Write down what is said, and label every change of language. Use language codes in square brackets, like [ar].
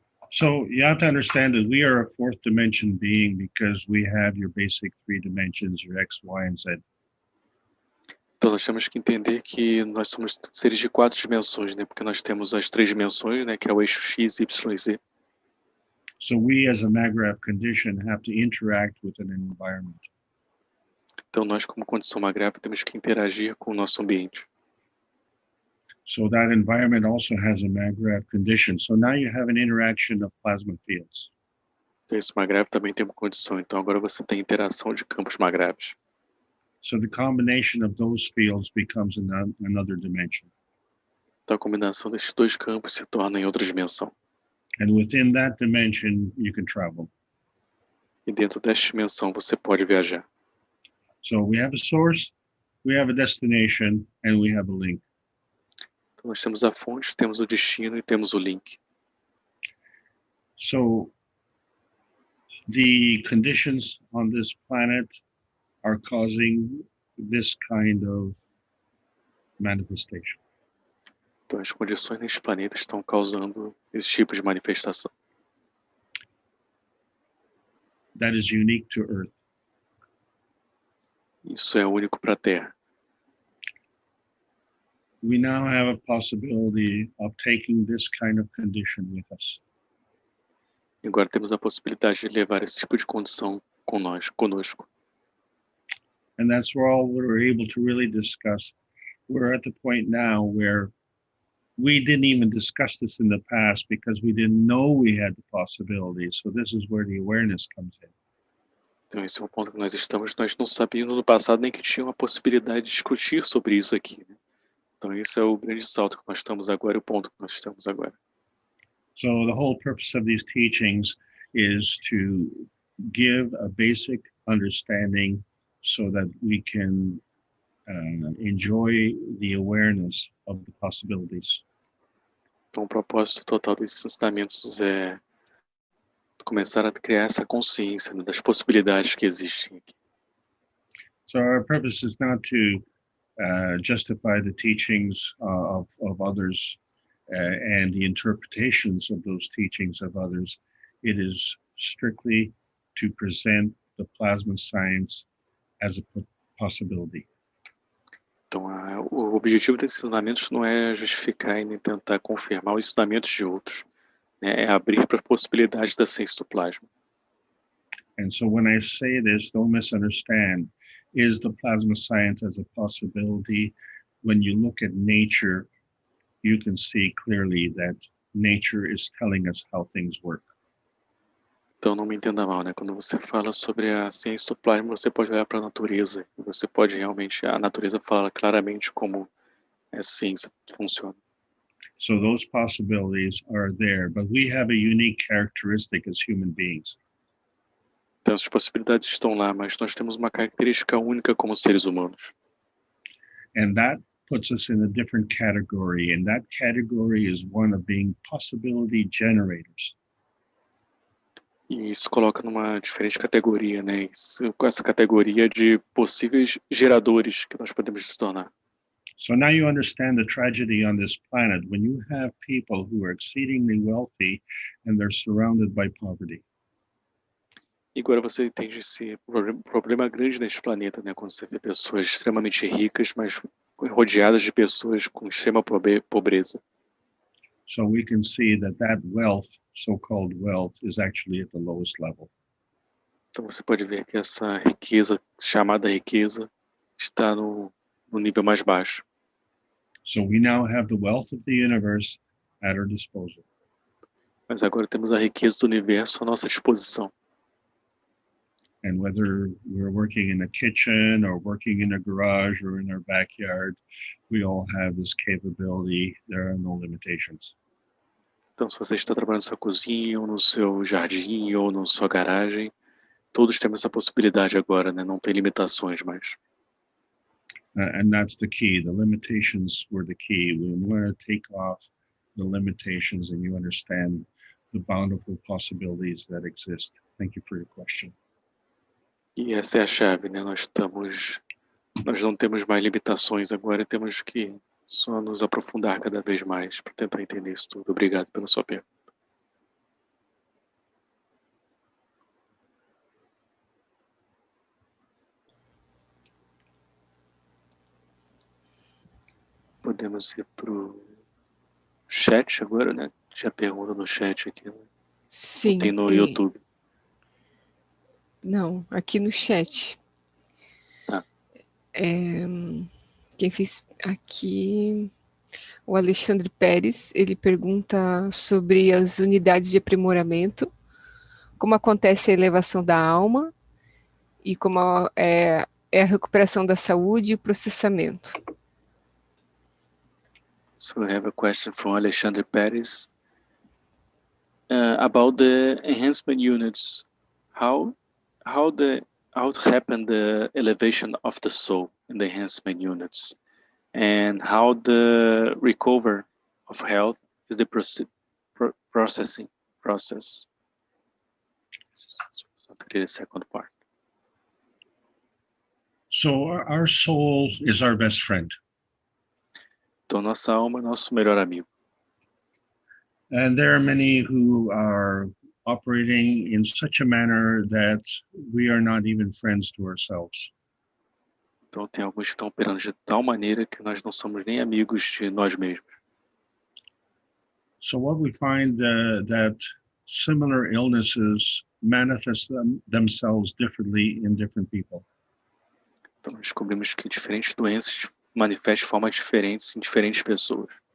[en] So you have to understand that we are a fourth dimension being because we have your basic three dimensions, your X, Y, and Z. [pt] Então nós temos que entender que nós somos seres de 4 dimensões, né, porque nós temos as 3 dimensões, né, que é o eixo X, Y e Z. [en] So we, as a Maghreb condition, have to interact with an environment. [pt] Então nós, como condição magráfica, temos que interagir com o nosso ambiente. [en] So that environment also has a Maghreb condition. So now you have an interaction of plasma fields. [pt] Então esse magráfico também tem uma condição. Então agora você tem interação de campos magráficos. [en] So the combination of those fields becomes another dimension. [pt] Então a combinação desses 2 campos se torna em outra dimensão. [en] And within that dimension, you can travel. [pt] E dentro desta dimensão você pode viajar. [en] So we have a source, we have a destination, and we have a link. [pt] Então nós temos a fonte, temos o destino e temos o link. [en] So the conditions on this planet are causing this kind of manifestation. [pt] Então as condições neste planeta estão causando esse tipo de manifestação. [en] That is unique to Earth. [pt] Isso é único para a Terra. [en] We now have a possibility of taking this kind of condition with us. [pt] E agora temos a possibilidade de levar esse tipo de condição conosco. [en] And that's where all we're able to really discuss. We're at the point now where we didn't even discuss this in the past because we didn't know we had the possibility. So this is where the awareness comes in. [pt] Então esse é o ponto que nós estamos. Nós não sabíamos no passado nem que tinha uma possibilidade de discutir sobre isso aqui, né? Então esse é o grande salto que nós estamos agora, o ponto que nós estamos agora. [en] So the whole purpose of these teachings is to give a basic understanding so that we can enjoy the awareness of the possibilities. [pt] Então o propósito total desses ensinamentos é começar a criar essa consciência, né, das possibilidades que existem aqui. [en] So our purpose is not to justify the teachings of others and the interpretations of those teachings of others. It is strictly to present the plasma science as a possibility. [pt] Então o objetivo desses ensinamentos não é justificar e nem tentar confirmar os ensinamentos de outros, né? É abrir para a possibilidade da ciência do plasma. [en] And so when I say this, don't misunderstand. Is the plasma science as a possibility? When you look at nature, you can see clearly that nature is telling us how things work. [pt] Então não me entenda mal, né? Quando você fala sobre a ciência do plasma, você pode olhar para a natureza. Você pode realmente, a natureza fala claramente como a ciência funciona. [en] So those possibilities are there, but we have a unique characteristic as human beings. [pt] Então as possibilidades estão lá, mas nós temos uma característica única como seres humanos. [en] And that puts us in a different category, and that category is one of being possibility generators. [pt] E isso coloca numa diferente categoria, né? Com essa categoria de possíveis geradores que nós podemos nos tornar. [en] So now you understand the tragedy on this planet when you have people who are exceedingly wealthy and they're surrounded by poverty. [pt] E agora você entende esse problema grande neste planeta, né? Quando você vê pessoas extremamente ricas, mas rodeadas de pessoas com extrema pobreza. [en] So we can see that wealth, so-called wealth, is actually at the lowest level. [pt] Então você pode ver que essa riqueza, chamada riqueza, está no nível mais baixo. [en] So we now have the wealth of the universe at our disposal. [pt] Mas agora temos a riqueza do universo à nossa disposição. [en] And whether we're working in a kitchen or working in a garage or in our backyard, we all have this capability. There are no limitations. [pt] Então, se você está trabalhando na sua cozinha, ou no seu jardim, ou na sua garagem, todos temos essa possibilidade agora, né? Não tem limitações mais. [en] And that's the key. The limitations were the key. We want to take off the limitations and you understand the bountiful possibilities that exist. Thank you for your question. [pt] E essa é a chave, né? Nós não temos mais limitações agora, temos que só nos aprofundar cada vez mais para tentar entender isso tudo. Obrigado pela sua pergunta. Podemos ir para o chat agora, né? Tinha pergunta no chat aqui. Né? Sim. Tem no YouTube. Não, aqui no chat. Ah. Quem fez aqui, o Alexandre Pérez, ele pergunta sobre as unidades de aprimoramento, como acontece a elevação da alma e como é a recuperação da saúde e o processamento. [en] So we have a question from Alexandre Pérez about the enhancement units. How happened the elevation of the soul in the enhancement units, and how the recover of health is the processing process. So the second part. So our soul is our best friend. [pt] Então nossa alma é nosso melhor amigo. [en] And there are many who are operating in such a manner that we are not even friends to ourselves. [pt] Então tem alguns que estão operando de tal maneira que nós não somos nem amigos de nós mesmos. [en] So what we find that similar illnesses manifest themselves differently in different people. [pt] Então nós descobrimos que diferentes doenças manifestam de formas diferentes em diferentes pessoas.